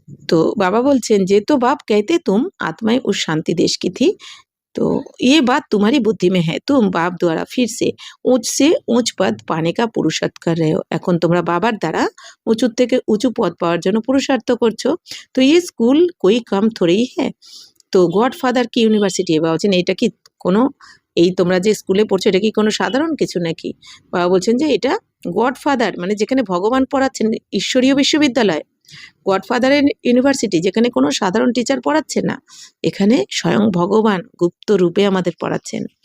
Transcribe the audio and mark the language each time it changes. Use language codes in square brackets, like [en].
[hi] तो बाबा [bn] बोलছেন যে [hi] तो बाप कहते तुम आत्माएं उस शांति देश की थी, तो ये बात तुम्हारी बुद्धि में है, तुम बाप द्वारा फिर से ऊंच पद पाने का पुरुषार्थ कर रहे हो। [bn] এখন তোমরা বাবার দ্বারা উঁচু থেকে উঁচু পদ পাওয়ার জন্য পুরুষার্থ করছো। [hi] তো ये स्कूल कोई कम थोड़ी है, তো গডফাদার কি ইউনিভার্সিটি? [bn] বাবা বলছেন এটা কি কোনো, এই তোমরা যে স্কুলে পড়ছো এটা কি কোনো সাধারণ কিছু নাকি? বাবা বলছেন যে এটা গডফাদার মানে যেখানে ভগবান পড়াচ্ছেন, ঈশ্বরীয় বিশ্ববিদ্যালয়, গডফাদারের ইউনিভার্সিটি, যেখানে কোনো সাধারণ টিচার পড়াচ্ছে না, এখানে স্বয়ং ভগবান গুপ্ত রূপে আমাদের পড়াচ্ছেন।